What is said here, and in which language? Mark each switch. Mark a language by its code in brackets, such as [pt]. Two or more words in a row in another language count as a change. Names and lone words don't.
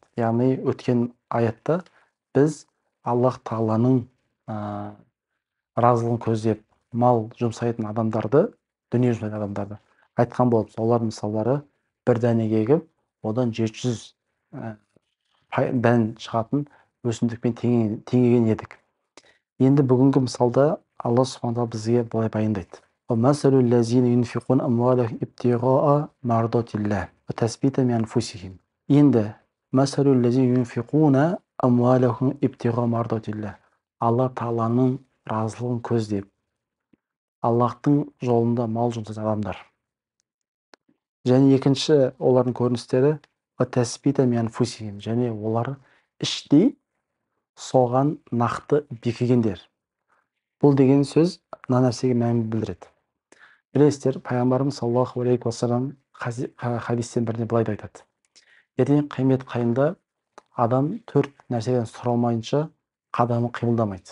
[kk] Яғни өткен аятта біз Аллах тағаланың разылығын көздеп мал жұмсайтын адамдарды, дүние жұмсайтын адамдарды айтқан болыппыз. Олардың мысалдары бір дәнеге егіп, одан 700 дән шығатын өсімдікпен теңеген едік. Енді бүгінгі мысалда Алла субхана тағала бізге былай баяндайды. [ar] وَمَثَلُ الَّذِينَ يُنْفِقُونَ أَمْوَالَهُمْ ابْتِغَاءَ مرضات الله وتثبيتا من أنفسهم. Енді مَثَلُ الَّذِينَ يُنْفِقُونَ أَمْوَالَهُمْ ابْتِغَاءَ مرضات الله. [kk] Алла тағаланың разылығын көздеп, Аллахтың жолында мал жұмсайтын адамдар. Және екінші олардың көріністері [ar] وَتَثْبِيتًا مِنْ أَنْفُسِهِمْ. [kk] Және олар іштей соған нақты бекігендер. Бұл деген сөз мына нәрсеге мән білдіреді. Білесіздер, пайғамбарымыз [ar] صلى الله عليه وسلم [kk] хадистен біріне былай айтады. Ертең қиямет қайымда адам 4 нәрседен сұралмайынша қадамы қимылдамайды.